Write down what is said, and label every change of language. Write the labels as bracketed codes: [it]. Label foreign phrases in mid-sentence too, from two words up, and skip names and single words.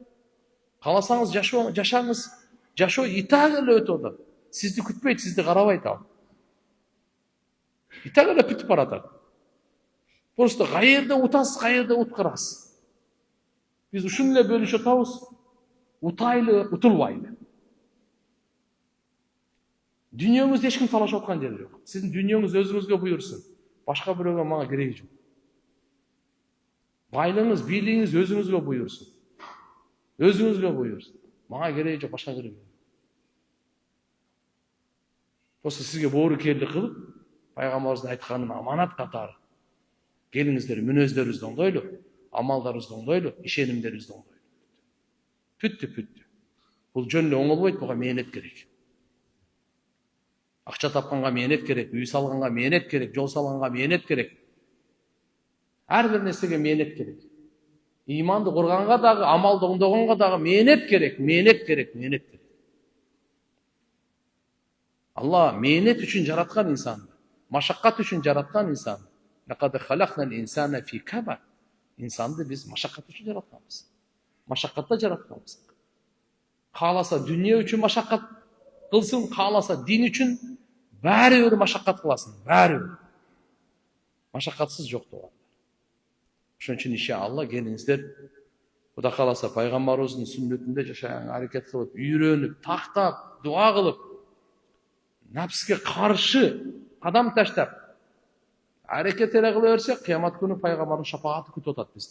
[ky] Кааласаңыз жашаңыз, жашоо итак эле өтүп атат. Сизди күтпөйт, сизди карабайт ал. Итак эле бүтүп баратат. Просто каерде утасыз, каерде уткарасыз. Biz ушун эле бөлүшүп атабыз. Утайлы, утулбайлы. [kk] Дүниеңізде ешкім талашып отқан жері жоқ. Сіздің дүниеңіз өзіңізге бұйырсын. Башқа біреуге мага керегі жоқ. Байлығыңыз, бийлігіңіз өзіңізге бұйырсын. Өзіңізге бұйырсын. Мага керегі жоқ, башқа керегі жоқ. [ky] Осы сізге боорукерлик кылып, пайгамбарыбыздын айтканын аманат катары. Келиңиздер, мүнөздөрүңүздү оңдойлу, амалдарыңызды оңдойлу, ишенимдериңизди оңдойлу. Бүттү. Бул жөн эле оңолбойт, буга мээнет керек. Акча тапканга мээнет керек, үй салганга мээнет керек, жол салганга мээнет керек. Ар бир нерсеге мээнет керек. Иманды курганга дагы, амалды оңдогонго дагы мээнет керек. Алла мээнет үчүн жараткан инсанды, машаккат үчүн жараткан инсанды. [ar] لقد خلقنا الإنسان في كبد. [ky] Инсанды биз машаккат үчүн жаратканбыз. Машаккатта жаратканбыз. Кааласа дүние үчүн машаккат кылсын, кааласа дин үчүн баары бир машаккат кыласың, баары бир. Машаккатсыз жок болгон. Ошон үчүн иншалла келиңиздер, Кудай кааласа пайгамбарыбыздын сүннөтүндө жашаганга аракет кылып, үйрөнүп, тактап, дуа кылып, напске каршы кадам таштап, аракет эле кыла берсек, кыямат күнү пайгамбардын шапааты күтүп атат бизди.